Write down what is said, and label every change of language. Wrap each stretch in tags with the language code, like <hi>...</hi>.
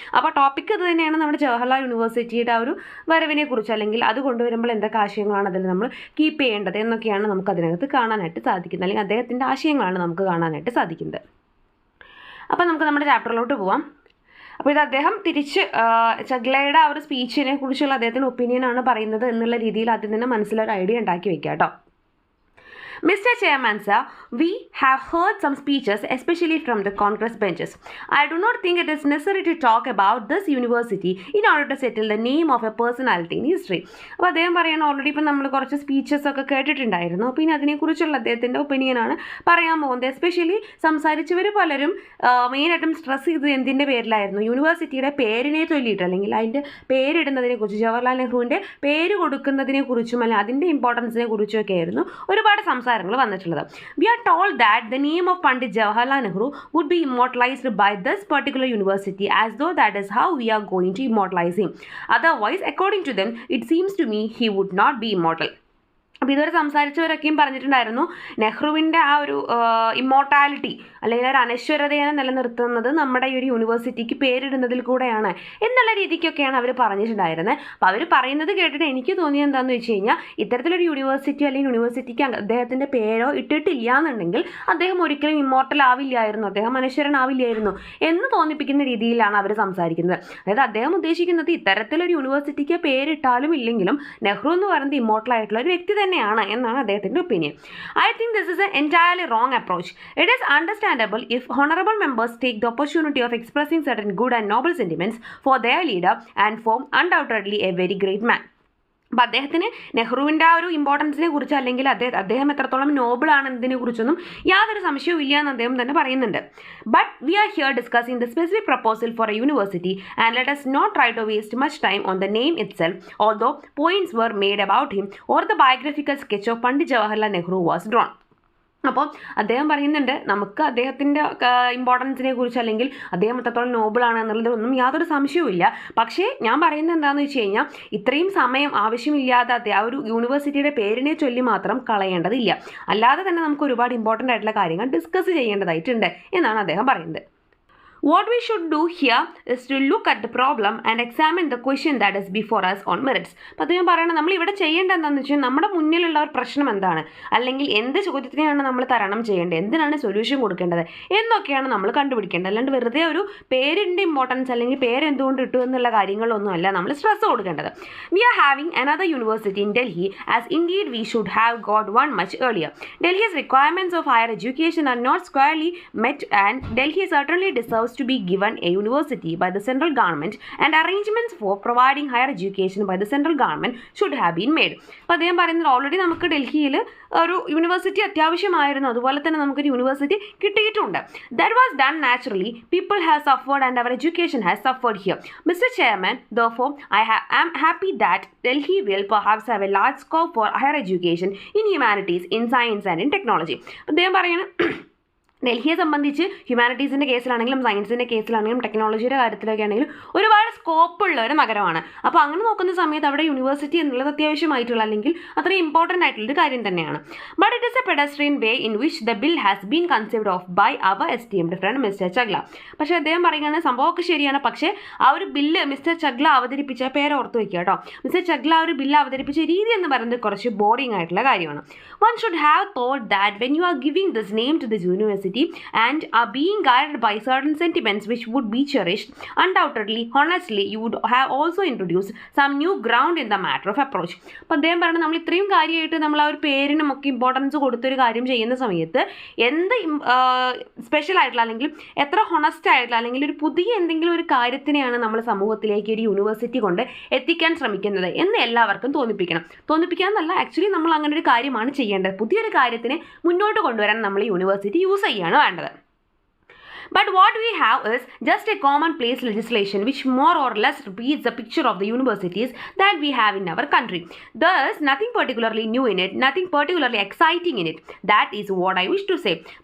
<ml>അപ്പോൾ ടോപ്പിക് ഇത് തന്നെയാണ്, നമ്മുടെ ജവഹർലാൽ യൂണിവേഴ്സിറ്റിയുടെ ഒരു വരവിനെ കുറിച്ച് അല്ലെങ്കിൽ അത് കൊണ്ടുവരുമ്പോൾ എന്തൊക്കെ ആശയങ്ങളാണ് അതിൽ നമ്മൾ കീപ്പ് ചെയ്യേണ്ടത് എന്നൊക്കെയാണ് നമുക്ക് അതിനകത്ത് കാണാനായിട്ട് സാധിക്കുന്നത്, അല്ലെങ്കിൽ അദ്ദേഹത്തിൻ്റെ ആശയങ്ങളാണ് നമുക്ക് കാണാനായിട്ട് സാധിക്കുന്നത്. അപ്പോൾ നമുക്ക് നമ്മുടെ ചാപ്റ്ററിലോട്ട് പോവാം. അപ്പോൾ ഇത് അദ്ദേഹം തിരിച്ച് ചഗ്ലയുടെ ആ ഒരു സ്പീച്ചിനെ കുറിച്ചുള്ള അദ്ദേഹത്തിൻ്റെ ഒപ്പീനിയനാണ് പറയുന്നത് എന്നുള്ള രീതിയിൽ ആദ്യം തന്നെ മനസ്സിലൊരു ഐഡിയ ഉണ്ടാക്കി വെക്കാം കേട്ടോ.</ml> <en>Mr. Chairman, sir, we have heard some speeches, especially from the Congress benches. I do not think it is necessary to talk about this university in order to settle the name of a personality in history.</en> <ml>അപ്പോൾ അദ്ദേഹം പറയുന്നത് already ഇപ്പം നമ്മൾ കുറച്ച് speeches ഒക്കെ കേട്ടിട്ടുണ്ടായിരുന്നു. പിന്നെ അതിനെക്കുറിച്ചുള്ള അദ്ദേഹത്തിൻ്റെ ഒപ്പീനിയനാണ് പറയാൻ പോകുന്നത്. എസ്പെഷ്യലി സംസാരിച്ചവർ പലരും മെയിനായിട്ടും സ്ട്രെസ് ചെയ്തത് എന്തിൻ്റെ പേരിലായിരുന്നു, യൂണിവേഴ്സിറ്റിയുടെ പേരിനെ ചൊല്ലിയിട്ട് അല്ലെങ്കിൽ അതിൻ്റെ പേരിടുന്നതിനെക്കുറിച്ച്, ജവഹർലാൽ നെഹ്റുവിൻ്റെ പേര് കൊടുക്കുന്നതിനെക്കുറിച്ചും അല്ലെങ്കിൽ അതിൻ്റെ ഇമ്പോർട്ടൻസിനെ കുറിച്ചൊക്കെ ആയിരുന്നു ഒരുപാട് സംസാരങ്ങൾ വന്നിട്ടുള്ളത്.</ml> <en>We are told that the name of Pandit Jawaharlal Nehru would be immortalized by this particular university, as though that is how we are going to immortalize him. Otherwise, according to them, it seems to me he would not be immortal.</en> <ml>അപ്പോൾ ഇതുവരെ സംസാരിച്ചവരൊക്കെയും പറഞ്ഞിട്ടുണ്ടായിരുന്നു നെഹ്റുവിൻ്റെ ആ ഒരു immortality അല്ലെങ്കിൽ ഒരു അനശ്വരതയെ നിലനിർത്തുന്നത് നമ്മുടെ ഈ ഒരു യൂണിവേഴ്സിറ്റിക്ക് പേരിടുന്നതിൽ കൂടെയാണ് എന്നുള്ള രീതിക്കൊക്കെയാണ് അവർ പറഞ്ഞിട്ടുണ്ടായിരുന്നത്. അപ്പോൾ അവർ പറയുന്നത് കേട്ടിട്ട് എനിക്ക് തോന്നിയത് എന്താണെന്ന് വെച്ച് കഴിഞ്ഞാൽ ഇത്തരത്തിലൊരു യൂണിവേഴ്സിറ്റി അല്ലെങ്കിൽ യൂണിവേഴ്സിറ്റിക്ക് അദ്ദേഹത്തിൻ്റെ പേരോ ഇട്ടിട്ടില്ല എന്നുണ്ടെങ്കിൽ അദ്ദേഹം ഒരിക്കലും ഇമ്മോർട്ടൽ ആവില്ലായിരുന്നു, അദ്ദേഹം അനശ്വരനാവില്ലായിരുന്നു എന്ന് തോന്നിപ്പിക്കുന്ന രീതിയിലാണ് അവർ സംസാരിക്കുന്നത്. അതായത് അദ്ദേഹം ഉദ്ദേശിക്കുന്നത് ഇത്തരത്തിലൊരു യൂണിവേഴ്സിറ്റിക്ക് പേരിട്ടാലും ഇല്ലെങ്കിലും നെഹ്റു എന്ന് പറയുന്നത് ഇമ്മോർട്ടൽ ആയിട്ടുള്ള ഒരു വ്യക്തി തന്നെയാണ് എന്നാണ് അദ്ദേഹത്തിൻ്റെ opinion.</ml> <en>I think this is a entirely wrong approach. It is understandable if honourable members take the opportunity of expressing certain good and noble sentiments for their leader and form undoubtedly a very great man.</en> <ml>അപ്പോൾ അദ്ദേഹത്തിന് നെഹ്റുവിൻ്റെ ആ ഒരു ഇമ്പോർട്ടൻസിനെ കുറിച്ച് അല്ലെങ്കിൽ അദ്ദേഹം എത്രത്തോളം നോബിൾ ആണെന്നതിനെ കുറിച്ചൊന്നും യാതൊരു സംശയവും ഇല്ല എന്ന് അദ്ദേഹം തന്നെ പറയുന്നുണ്ട്.</ml> <en>But we are here discussing the specific proposal for a university and let us not try to waste much time on the name itself, although points were made about him or the biographical sketch of Pandit Jawaharlal Nehru was drawn.</en> <ml>അപ്പോൾ അദ്ദേഹം പറയുന്നുണ്ട് നമുക്ക് അദ്ദേഹത്തിൻ്റെ ഇമ്പോർട്ടൻസിനെ കുറിച്ച് അല്ലെങ്കിൽ അദ്ദേഹം എത്രത്തോളം നോബിളാണ് എന്നുള്ളതൊന്നും യാതൊരു സംശയവുമില്ല. പക്ഷേ ഞാൻ പറയുന്നത് എന്താണെന്ന് വെച്ച് കഴിഞ്ഞാൽ ഇത്രയും സമയം ആവശ്യമില്ലാതെ ആ ഒരു യൂണിവേഴ്സിറ്റിയുടെ പേരിനെ ചൊല്ലി മാത്രം കളയേണ്ടതില്ല, അല്ലാതെ തന്നെ നമുക്ക് ഒരുപാട് ഇമ്പോർട്ടൻ്റ് ആയിട്ടുള്ള കാര്യങ്ങൾ ഡിസ്കസ് ചെയ്യേണ്ടതായിട്ടുണ്ട് എന്നാണ് അദ്ദേഹം പറയുന്നത്.</ml> <en>What we should do here is to look at the problem and examine the question that is before us on merits.</en> <ml>അപ്പോൾ അദ്ദേഹം പറയണം നമ്മൾ ഇവിടെ ചെയ്യേണ്ടത് എന്താണെന്ന് വെച്ചാൽ നമ്മുടെ മുന്നിലുള്ള ഒരു പ്രശ്നം എന്താണ്, അല്ലെങ്കിൽ എന്ത് ചോദ്യത്തിനെയാണ് നമ്മൾ തരണം ചെയ്യേണ്ടത്, എന്തിനാണ് സൊല്യൂഷൻ കൊടുക്കേണ്ടത് എന്നൊക്കെയാണ് നമ്മൾ കണ്ടുപിടിക്കേണ്ടത്. അല്ലാണ്ട് വെറുതെ ഒരു പേരിൻ്റെ ഇമ്പോർട്ടൻസ് അല്ലെങ്കിൽ പേര് എന്തുകൊണ്ട് ഇട്ടു എന്നുള്ള കാര്യങ്ങളൊന്നും അല്ല നമ്മൾ സ്ട്രെസ് കൊടുക്കേണ്ടത്.</ml> <en>We are having another university in Delhi, as indeed we should have got one much earlier. Delhi's requirements of higher education are not squarely met, and Delhi certainly deserves to be given a university by the central government, and arrangements for providing higher education by the central government should have been made.</en> <ml>അപ്പോൾ അദ്ദേഹം പറയുന്നത് already നമുക്ക് ഡൽഹിയിൽ ഒരു university അത്യാവശ്യമായിരുന്നു, അതുപോലെ തന്നെ നമുക്കൊരു യൂണിവേഴ്സിറ്റി കിട്ടിയിട്ടുണ്ട്.</ml> <en>That was done naturally. People have suffered and our education has suffered here. Mr. Chairman, therefore, am happy that Delhi will perhaps have a large scope for higher education in humanities, in science and in technology.</en> <ml>അദ്ദേഹം പറയുന്നത് ഡൽഹിയെ സംബന്ധിച്ച് ഹ്യൂമാനിറ്റീസിൻ്റെ കേസിലാണെങ്കിലും സയൻസിൻ്റെ കേസിലാണെങ്കിലും ടെക്നോളജിയുടെ കാര്യത്തിലൊക്കെ ആണെങ്കിലും ഒരുപാട് സ്കോപ്പുള്ള ഒരു നഗരമാണ്. അപ്പോൾ അങ്ങനെ നോക്കുന്ന സമയത്ത് അവിടെ യൂണിവേഴ്സിറ്റി എന്നുള്ളത് അത്യാവശ്യമായിട്ടുള്ള അല്ലെങ്കിൽ അത്രയും ഇമ്പോർട്ടൻ്റ് ആയിട്ടുള്ളൊരു കാര്യം തന്നെയാണ്.</ml> <en>But it is a pedestrian way in which the bill has been conceived of by our esteemed friend mister Chagla.</en> <ml>പക്ഷേ അദ്ദേഹം പറയുകയാണ് സംഭവമൊക്കെ ശരിയാണ്, പക്ഷേ ആ ഒരു ബില്ല് മിസ്റ്റർ ചഗ്ല അവതരിപ്പിച്ച പേര് ഓർത്ത് വയ്ക്കുക കേട്ടോ. മിസ്റ്റർ ചഗ്ല ആ ഒരു ബില്ല് അവതരിപ്പിച്ച രീതി എന്ന് പറയുന്നത് കുറച്ച് ബോറിംഗ് ആയിട്ടുള്ള കാര്യമാണ്.</ml> <en>One should have thought that when you are giving this name to this university and are being guided by certain sentiments which would be cherished, undoubtedly, honestly, you would have also introduced some new ground in the matter of approach.</en> <ml>അപ്പോൾ അദ്ദേഹം പറയുന്നത് നമ്മൾ ഇത്രയും കാര്യമായിട്ട് നമ്മൾ ആ ഒരു പേരിനും ഒക്കെ ഇമ്പോർട്ടൻസ് കൊടുത്തൊരു കാര്യം ചെയ്യുന്ന സമയത്ത് എന്ത് സ്പെഷ്യൽ ആയിട്ടുള്ള അല്ലെങ്കിൽ എത്ര ഹൊണസ്റ്റ് ആയിട്ടുള്ള അല്ലെങ്കിൽ ഒരു പുതിയ എന്തെങ്കിലും ഒരു കാര്യത്തിനെയാണ് നമ്മൾ സമൂഹത്തിലേക്ക് ഒരു യൂണിവേഴ്സിറ്റി കൊണ്ട് എത്തിക്കാൻ ശ്രമിക്കുന്നത് എന്ന് എല്ലാവർക്കും തോന്നിപ്പിക്കാന്നല്ല, ആക്ച്വലി നമ്മൾ അങ്ങനെ ഒരു കാര്യമാണ് ചെയ്യേണ്ടത്. പുതിയൊരു കാര്യത്തിനെ മുന്നോട്ട് കൊണ്ടുവരാൻ നമ്മൾ യൂണിവേഴ്സിറ്റി യൂസ് ചെയ്യാണ് വേണ്ടത്.</ml> <en>But what we have is just a commonplace legislation which more or less repeats the picture of the universities that we have in our country. There is nothing particularly new in it, nothing particularly exciting in it. That is what I wish to say.</en>